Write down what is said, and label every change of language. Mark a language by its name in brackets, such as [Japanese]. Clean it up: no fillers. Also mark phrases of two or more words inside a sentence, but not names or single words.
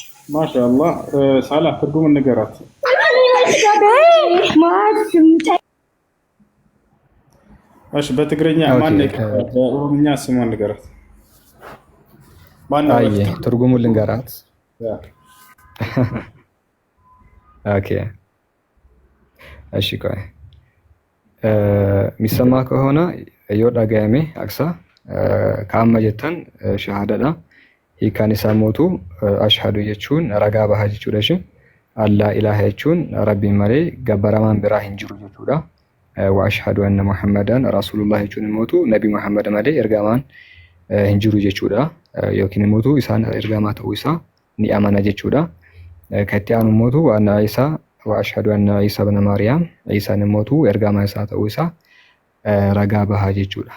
[Amharic] ማሻአላህ ሳላህ ትርጉም ንገራት። እሺ በትግርኛ ማን ነው? በኦሮምኛ ስሟን ንገራት። ማን ነው? አይ ትርጉሙን ልንገራት። ኦኬ እሺ ቆይ የሚሰማ ከሆነ yoo [Oromo] dhagayame aksa kaama jettan shahaadadha hiikaan isaa mootu ashhadu jechuun ragaa bahaa jechuudha [Arabic] أشهد ألا إله [Oromo] jechuun rabbiin malee gabbaramaan biraa hin jiru jechuudha [Arabic] وأشهد أن محمدا رسول الله [Oromo] jechuun mootu nabi muhammad malee ergamaan hin jiru jechuudha yookiin mootu isaan ergamaa ta'uu isaa ni amana jechuudha katti aanu mootu anna isaa [Arabic] وأشهد أن عيسى ابن مريم [Oromo] isa ni mootu ergamaa isaa ta'uu isaa ragaa bahaa jechuudha.